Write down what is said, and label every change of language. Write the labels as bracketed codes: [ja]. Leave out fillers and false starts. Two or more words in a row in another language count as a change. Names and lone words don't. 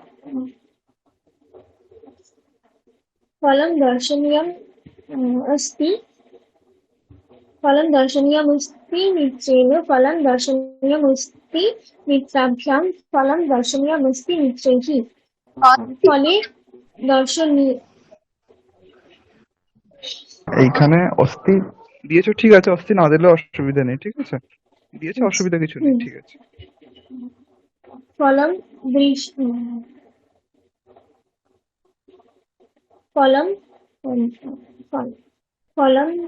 [sa] अस्ति मित्रेण फलं दर्शनीयमस्ति मित्राभ्यां फलं दर्शनीयमस्ति मित्रैः फले दर्शनीय [bn] এইখানে অস্থি দিয়েছো, ঠিক আছে, অস্থি না দিলে অসুবিধা নেই, ঠিক আছে, দিয়েছে, অসুবিধা কিছু নেই, ঠিক আছে। [sa] फलं फलं फलं